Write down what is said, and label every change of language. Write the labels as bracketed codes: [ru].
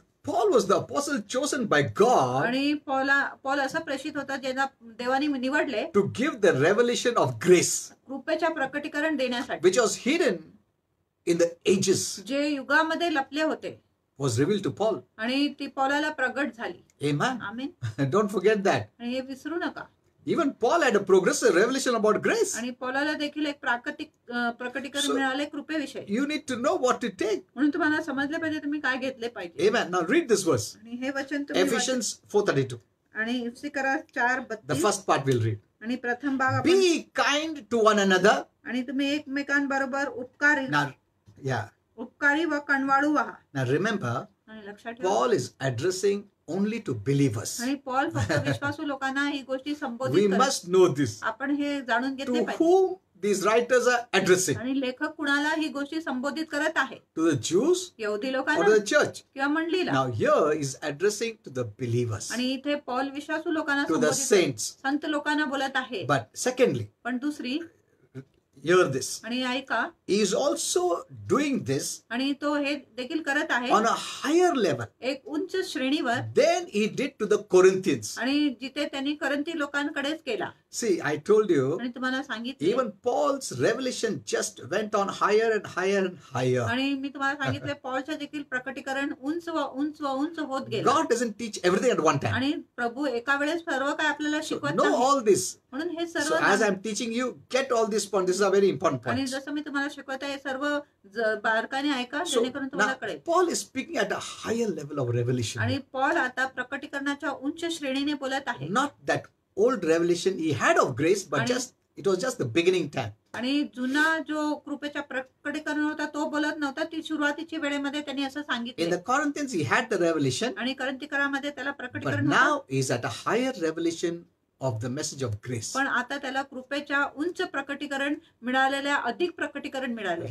[en] Paul was the apostle chosen by God [mr] आणि पौल असा प्रेषित होता ज्यांना देवाने निवडले [en] to give the revelation of grace, [mr] कृपेच्या प्रकटीकरण देण्यासाठी, [en] which was hidden in the ages, [mr] जे युगामध्ये लपले होते, [en] was revealed to Paul. [mr] आणि ती पौलाला प्रगट झाली. [en] Amen. [mr] Amen. [en] Don't forget that. [mr] आणि हे विसरू नका. [en] Even Paul had a progressive revelation about grace. [mr] आणि पौलाला देखील एक प्राकृतिक प्रकटीकरण [en] So- [mr] मिळाले कृपेविषयी. [en] You need to know what to take. [mr] म्हणून तुम्हाला समजले पाहिजे तुम्ही काय घेतले पाहिजे. [en] Amen. Now read this verse. [mr] आणि हे वचन तुम्ही [en] Ephesians 4:32. [mr] वाचा. आणि इफ्सी करा 4:32. [en] The first part we'll read. [mr] आणि प्रथम भाग आपण, [en] Be kind to one another. [mr] आणि तुम्ही एकमेकांबरोबर [en] Now, yeah. [mr] उपकारी व कणवाळू व्हा. [en] Now remember, [mr] आणि लक्षात ठेवा, [en] Paul is addressing only to believers. [mr] आणि पॉल फक्त विश्वासू लोकांना ही गोष्टी [en] We [mr] संबोधित करतो. [en] must know this. [mr] आपण हे जाणून घेतले [en] To [mr] पाहिजे. [en] whom these writers are addressing? [mr] आणि लेखक कुणाला ही गोष्टी संबोधित करत आहे. [en] To the Jews [mr] यहुदी [en] or [mr] लोकांना [en] to the church? [mr] किंवा मंडळीला. [en] Now here is addressing to the believers, [mr] आणि इथे पॉल विश्वासू लोकांना [en] to the [mr] संबोधित करतो. [en] saints. [mr] संत लोकांना बोलत आहे. [en] But secondly, [mr] पण दुसरी, [en] hear this. [mr] आणि ऐका, [en] He is also doing this [mr] आणि तो हे देखील करत आहे [en] on a higher level [mr] एक उंच श्रेणीवर, [en] than he did to the Corinthians. [mr] आणि जिथे त्यांनी करंती लोकांकडेच केला. [en] See, I told you, [mr] आणि तुम्हाला सांगितले, [en] even Paul's revelation just went on higher and higher and higher. [mr] आणि मी तुम्हाला सांगितले पॉलच्या देखील प्रकटीकरण उंच व उंच व उंच होत गेलं. [en] God doesn't teach everything at one time. [mr] आणि प्रभू एका वेळेस सर्व काय आपल्याला [en] So [mr] शिकवत [en] know [mr] नाही. [en] all this. [mr] म्हणून हे [en] So [mr] सर्व [en] as [mr] नाही. [en] I'm teaching you, get all these points. This is a very important [mr] आणि [en] point. [mr] जसं मी तुम्हाला शिकवत आहे सर्व बारकाने ऐका, [en] So [mr] जेणेकरून तुम्हाला [en] now [mr] कळेल. [en] Paul is speaking at a higher level of revelation. [mr] आणि पॉल आता प्रकटीकरणाच्या उंच श्रेणीने बोलत आहे. [en] Not that old revelation he had of grace, but [mr] आणि- [en] just it was just the beginning time. [mr] आणि जुना जो कृपेच्या प्रकटीकरण होता तो बोलत नव्हता. ती सुरुवातीच्या वेळेमध्ये त्यांनी असं [en] In [mr] सांगितले, [en] the Corinthians he had the revelation, [mr] आणि करंतीकरामध्ये त्याला [en] but [mr] प्रकटीकरण [en] now [mr] होतं. [en] he's at a higher revelation of the message of grace. [mr] पण आता त्याला कृपेच्या उंच प्रकटीकरण मिळालेल्या अधिक प्रकटीकरण मिळाले.